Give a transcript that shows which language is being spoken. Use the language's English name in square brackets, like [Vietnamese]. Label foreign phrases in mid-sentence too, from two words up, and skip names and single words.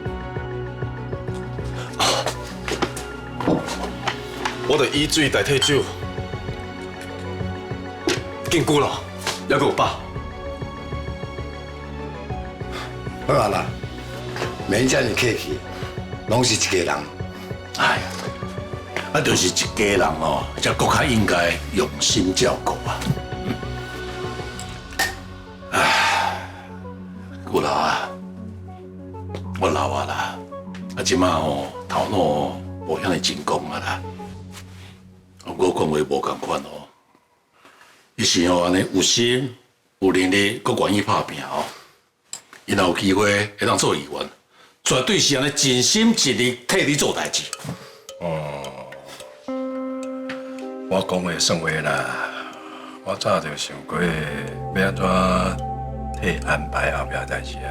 [Min Nan Chinese] 我著以水代替酒，敬姑老，還佫有爸。好啊啦，免遮爾客氣，攏是一家人。哎呀，就是一家人哦，才閣較應該用心照顧啊。姑老啊，我老啊啦，即馬哦頭腦哦無遐尼精光啊啦。我講話無共款哦，伊是哦安尼有心有能力，閣願意拍拼哦。伊若有機會會當做議員，絕對是安尼盡心盡力替你做代志。我講話算話啦，我早就想過要安怎替安排後壁代志啊。